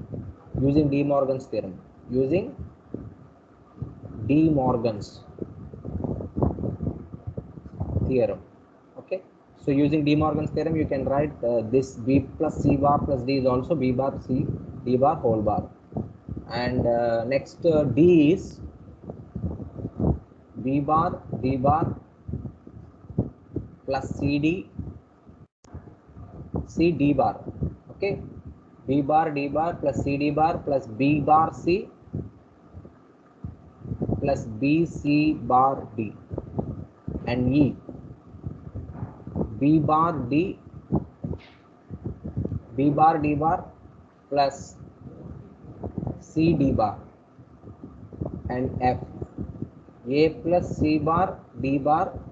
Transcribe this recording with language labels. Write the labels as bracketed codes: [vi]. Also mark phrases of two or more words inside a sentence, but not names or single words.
[en] Using De Morgan's theorem. Using De Morgan's theorem. Okay, so using De Morgan's theorem, you can write this B plus C bar plus D is also B bar C D bar whole bar. And next D is B bar D bar plus CD C D bar. Okay, B bar D bar plus CD bar plus B bar C plus B C bar D, and E B bar D, B bar D bar plus C D bar, and F A plus C bar D bar